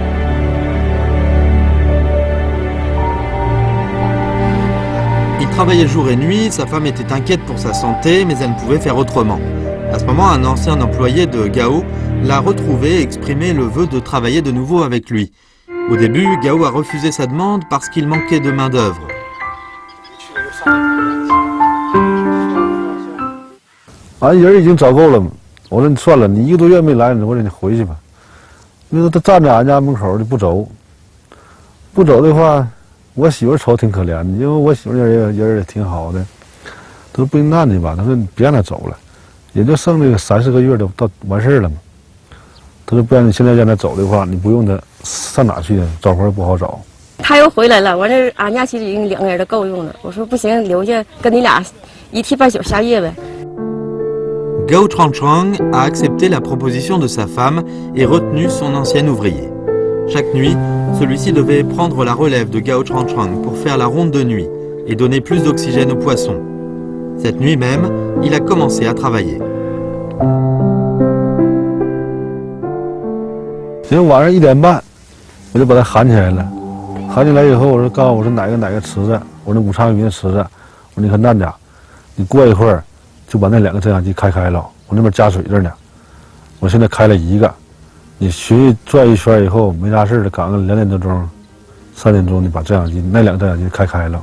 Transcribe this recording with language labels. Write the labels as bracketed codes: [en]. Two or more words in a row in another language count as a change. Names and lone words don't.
[fr] Il travaillait jour et nuit, sa femme était inquiète pour sa santé, mais elle ne pouvait faire autrement. À ce moment, un ancien employé de Gao l'a retrouvé et exprimé le vœu de travailler de nouveau avec lui. Au début, Gao a refusé sa demande parce qu'il manquait de main-d'œuvre. [zh] 俺人已经找够了嘛，我说你算了，你1个多月没来，我说你回去吧。那时候他站在俺家门口就不走，不走的话，我媳妇瞅挺可怜的，因为我媳妇人也挺好的。他说不行，那你吧，他说你别让他走了，也就剩这个3、4个月就到完事了嘛。他说不然你现在让他走的话，你不用他上哪去啊？找活不好找。他又回来了，我这俺家其实已经2个人都够用了。我说不行，留下跟你俩一替半宿下夜呗。 [fr] Gao Changchang a accepté la proposition de sa femme et retenu son ancien ouvrier. Chaque nuit, celui-ci devait prendre la relève de Gao Changchang pour faire la ronde de nuit et donner plus d'oxygène aux poissons. Cette nuit même, il a commencé à travailler. [zh] 结果晚上1点半，我就把他喊起来了。喊起来以后，我说告诉我说哪个池子，我说武昌鱼的池子，我说你看那家，你过一会儿。就把那2个增氧机开了，我那边加水着呢。我现在开了1个，你循转一圈以后没啥事的，赶个2点多钟、3点钟，你把那2个增氧机开了。